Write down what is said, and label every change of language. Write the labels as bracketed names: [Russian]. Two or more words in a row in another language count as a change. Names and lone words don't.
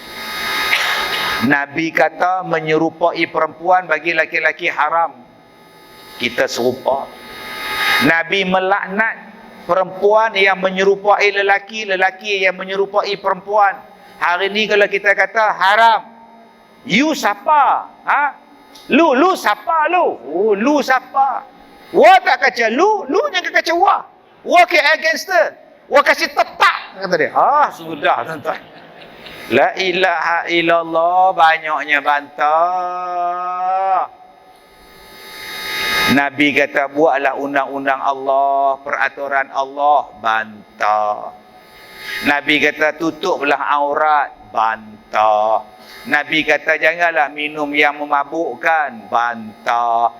[Malay] Nabi kata menyerupai perempuan bagi laki-laki haram. Kita serupa. Nabi melaknat perempuan yang menyerupai lelaki, lelaki yang menyerupai perempuan. Hari ni kalau kita kata haram, you siapa? Lu siapa lu? Oh, lu siapa? Wa tak kaca lu jangan kaca wa. Wa ke gangster. Wa kasih tetak kata dia. Sudah tuan-tuan. [Arabic] لا إله إلا الله, [Malay] banyaknya bantah. Nabi kata buatlah undang-undang Allah, peraturan Allah, bantah. Nabi kata tutuplah aurat, bantah. Nabi kata janganlah minum yang memabukkan, bantah.